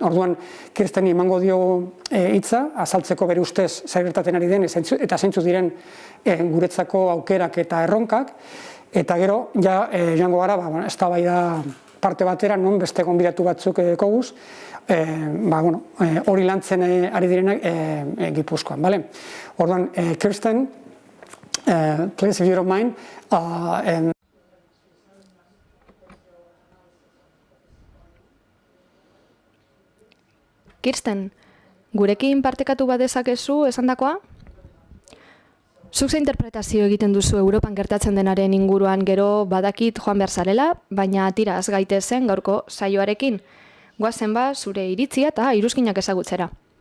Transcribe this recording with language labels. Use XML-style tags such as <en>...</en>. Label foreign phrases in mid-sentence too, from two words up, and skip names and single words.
<eu>Orduan, Kirsteni emango dio hitza, azaltzeko bere ustez zer gertatzen ari den, eta zeintzu diren guretzako aukerak eta erronkak, eta gero, joango gara, eztabaida parte batera, non beste gonbidatu batzuk koguz, hori lantzen ari direnak Gipuzkoan. Orduan,</eu> <en>Kirsten, please, if you don't mind,</en> <eu>Kirsten, gurekin partekatu bat dezakezu esandakoa? Zuk ze interpretazio egiten duzu Europan gertatzen denaren inguruan, gero badakit joan behar zarela, baina tiraz gaitezen gaurko saioarekin. Goazen zure iritzia eta iruzkinak ezagutzera.</eu>